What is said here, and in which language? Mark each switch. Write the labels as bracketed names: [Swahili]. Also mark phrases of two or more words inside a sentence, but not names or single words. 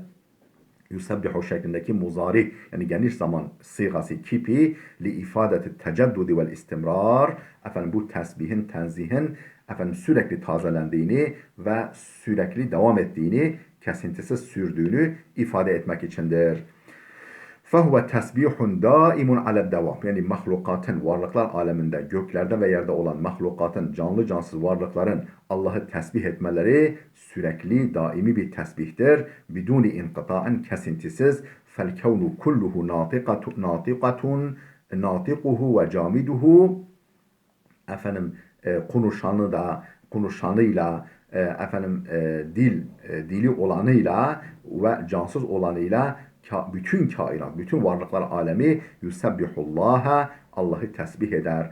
[Turkish] Yusebbihu şeklindeki muzari, yani geniş zaman sigası kipi, [Arabic] لإفادة التجدد والاستمرار, [Turkish] bu tesbihin, tenzihin sürekli tazelendiğini ve sürekli devam ettiğini, kesintisiz sürdüğünü ifade etmek içindir. [Arabic] فَهُوَ تَسْبِيحٌ دَائِمٌ عَلَى الدَّوَامِ, [Turkish] yani mahlukatın, varlıklar aleminde, göklerde ve yerde olan mahlukatın, canlı cansız varlıkların Allah'ı tesbih etmeleri sürekli, daimi bir tesbihtir. [Arabic] بدون انقطاع, kesintisiz. فَالْكَوْنُ كُلُّهُ نَاطِقَةٌ نَاطِقُهُ وَجَامِدُهُ, [Turkish] konuşanıyla, dili olanıyla ve cansız olanıyla, bütün kainat, bütün varlıklar alemi yusebbihullaha, Allah'ı tesbih eder.